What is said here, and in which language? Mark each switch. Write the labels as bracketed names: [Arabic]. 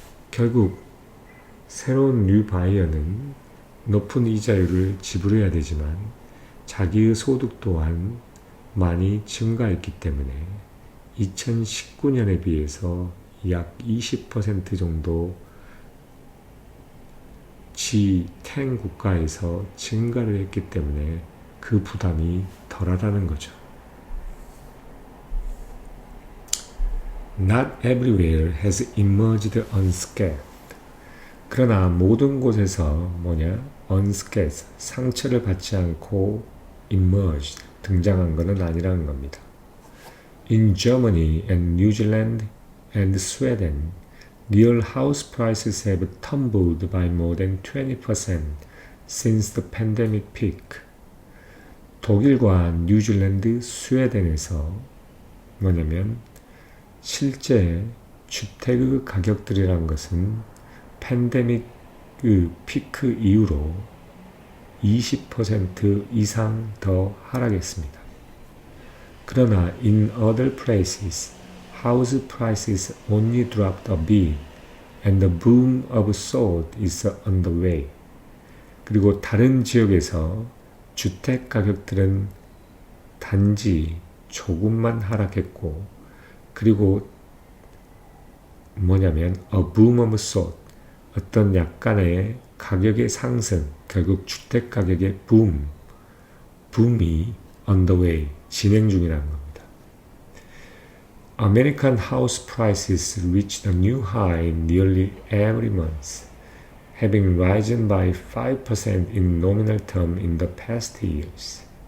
[Korean] 결국 새로운 뉴 바이어는 높은 이자율을 지불해야 되지만 자기의 소득 또한 많이 증가했기 때문에 2019년에 비해서 약 20% 정도 G10 국가에서 증가를 했기 때문에 그 부담이 덜하다는 거죠. [English] Not everywhere has emerged unscathed. [Korean] 그러나 모든 곳에서 unscathed, 상처를 받지 않고 emerged, 등장한 것은 아니라는 겁니다. [English] In Germany and New Zealand and Sweden, real house prices have tumbled by more than 20% since the pandemic peak. [Korean] 독일과 뉴질랜드, 스웨덴에서 실제 주택의 가격들이란 것은 팬데믹 피크 이후로 20% 이상 더 하락했습니다. [English] 그러나 in other places, house prices only dropped a bit and the boom of salt is on the way. [Korean] 그리고 다른 지역에서 주택 가격들은 단지 조금만 하락했고, 그리고 [English] a boom of salt, [Korean] 어떤 약간의 가격의 상승, 결국 주택 가격의 붐이 [English] on the way, [Korean] 진행 중이라는 겁니다. [English] American house prices reached a new high nearly every month, having risen by 5% in nominal term in the past years.